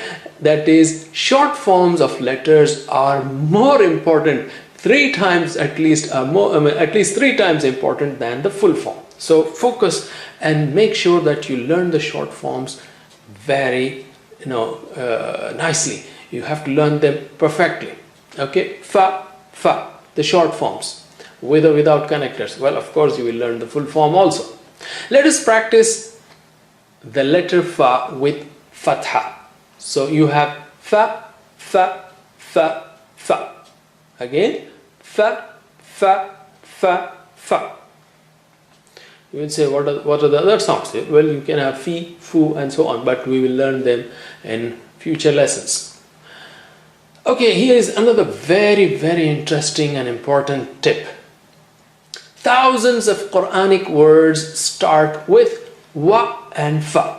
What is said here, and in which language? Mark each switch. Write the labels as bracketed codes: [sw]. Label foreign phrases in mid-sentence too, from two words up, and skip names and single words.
[en] That is, short forms of letters are more important, 3 times at least, at least 3 times important than the full form. So focus and make sure that you learn the short forms very nicely. You have to learn them perfectly. Okay, fa, fa, the short forms, with or without connectors. Well, of course you will learn the full form also. Let us practice the letter fa with fatha. So you have fa, fa, fa, fa. Again, fa, fa, fa, fa. You will say, what are the other sounds? Well, you can have fi, fu, and so on, but we will learn them in future lessons. Okay, here is another very, very interesting and important tip. Thousands of Quranic words start with wa and fa.